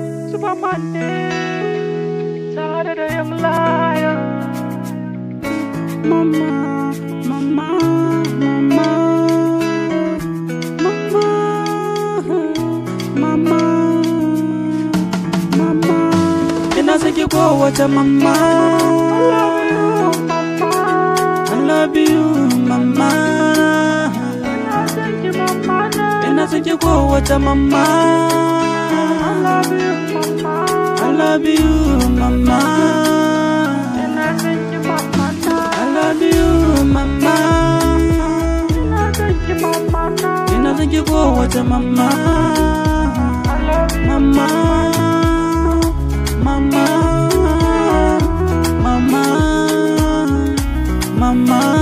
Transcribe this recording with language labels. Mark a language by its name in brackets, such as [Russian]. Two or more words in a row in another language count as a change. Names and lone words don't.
[Hausa] Superman ne tare da Young Lion. Mama, mama, mama, mama, mama, mama. Ina son ki kowace mama. [English] I love you, mama. [Hausa] Ina son ki kowace mama. [English] I love you, mama. I love you, mama. [Hausa] Ina son ki kowace mama. Mama, mama, mama. Mama.